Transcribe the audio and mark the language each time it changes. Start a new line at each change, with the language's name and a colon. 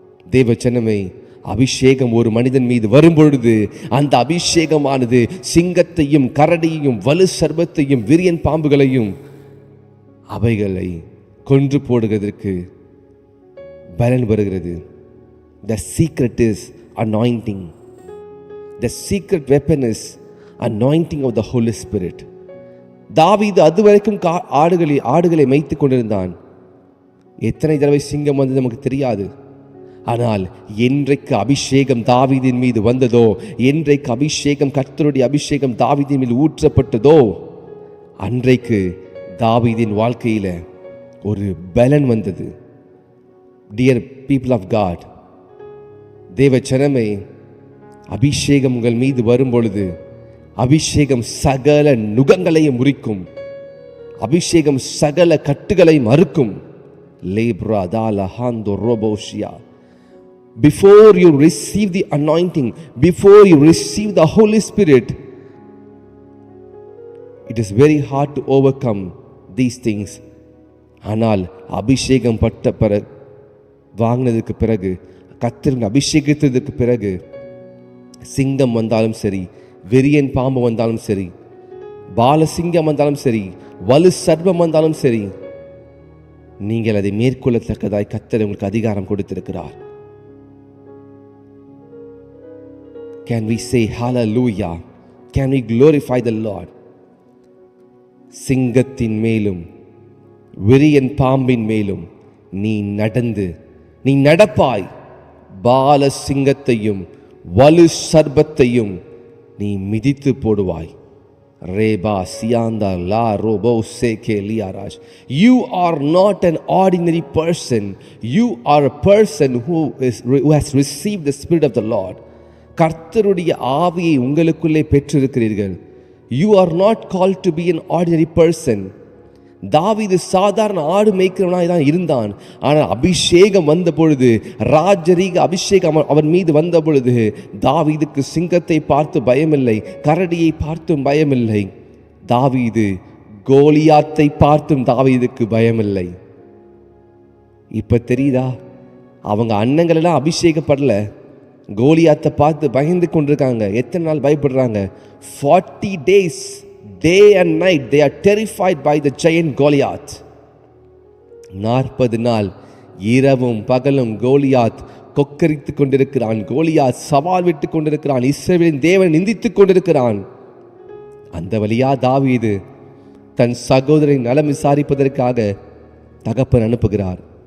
Tamil: தேவ ஜனமே, அபிஷேகம் ஒரு மனிதன் மீது வரும்பொழுது அந்த அபிஷேகமானது சிங்கத்தையும் கரடியையும் வலு சர்பத்தையும் விரியன் பாம்புகளையும் அவைகளை கொன்று போடுவதற்கு பலன் வருகிறது.
English: The secret is anointing. The secret weapon is anointing of the Holy Spirit.
Tamil: தாவீது அதுவரைக்கும் ஆடுகளை மேய்த்து கொண்டிருந்தான். எத்தனை தடவை சிங்கம் வந்தது நமக்கு தெரியாது. ஆனால் என்றைக்கு அபிஷேகம் தாவீதின் மீது வந்ததோ, என்றைக்கு அபிஷேகம் கர்த்தருடைய அபிஷேகம் தாவீதின் மீது ஊற்றப்பட்டதோ, அன்றைக்கு தாவீதின் வாழ்க்கையில ஒரு பலன் வந்தது.
English: dear people of God,
Tamil: தேவ ஜனமே, அபிஷேகம் உங்கள் மீது வரும் பொழுது அபிஷேகம் சகல நுகங்களையும் முறிக்கும். அபிஷேகம் சகல கட்டுகளை மறுக்கும். லேப்ரா தால ஹாந்தோ ரோபோஷியா.
English: Before you receive the anointing, before you receive the Holy Spirit, it is very hard to overcome these things.
Tamil: ஆனால் அபிஷேகம் பட்ட பிறகு, வாங்கினதுக்கு பிறகு, கர்த்தரின் அபிஷேகத்திற்கு பிறகு, சிங்கம் வந்தாலும் சரி, வெறியன் பாம்பு வந்தாலும் சரி, பாலசிங்கம் வந்தாலும் சரி, வலு சர்பம் வந்தாலும் சரி, நீங்கள் அதை மேற்கொள்ளத்தக்கதாய் கர்த்தர் உங்களுக்கு அதிகாரம் கொடுத்திருக்கிறார்.
English: Can we say hallelujah? Can we glorify the Lord?
Tamil: சிங்கத்தின் மேலும் விரியன் பாம்பின் மேலும் நீ நடப்பாய். பால சிங்கத்தையும் வலு சர்பத்தையும் நீ மிதித்து போடுவாய். ரேபா சியாந்தா லா robot சேகே லியாராஜ்.
English: You are not an ordinary person. You are a person who has received the Spirit of the Lord.
Tamil: கர்த்தருடைய ஆவியை உங்களுக்குள்ளே பெற்றிருக்கிறீர்கள்.
English: You are not called to be an ordinary person.
Tamil: தாவீது சாதாரண ஆடு மேய்க்கிறவனாய் தான் இருந்தான். ஆனால் அபிஷேகம் வந்த பொழுது, ராஜரீக அபிஷேகம் அவன் மீது வந்த பொழுது, தாவீதுக்கு சிங்கத்தை பார்த்து பயமில்லை, கரடியை பார்த்தும் பயமில்லை. தாவீது கோலியாத்தை பார்த்தும் தாவீதுக்கு பயமில்லை. இப்ப தெரியுதா, அவங்க அண்ணங்கள் எல்லாம் அபிஷேகப்படல, கோலியாத்தை பார்த்து பயந்து கொண்டிருக்காங்க. எத்தனை நாள் பயப்படுறாங்க?
English: 40 days, day and night they are terrified by the giant Goliath.
Tamil: 40 நாள் இரவும் பகலும் கோலியாத் கொக்கரித்துக் கொண்டிருக்கிறான். கோலியாத் சவால் விட்டுக் கொண்டிருக்கிறான். இஸ்ரவேலின் தேவன் நிந்தித்துக் கொண்டிருக்கிறான். அந்த வழியா தாவீது தன் சகோதரன் நலம் விசாரிப்பதற்காக தகப்பன் அனுப்புகிறார்.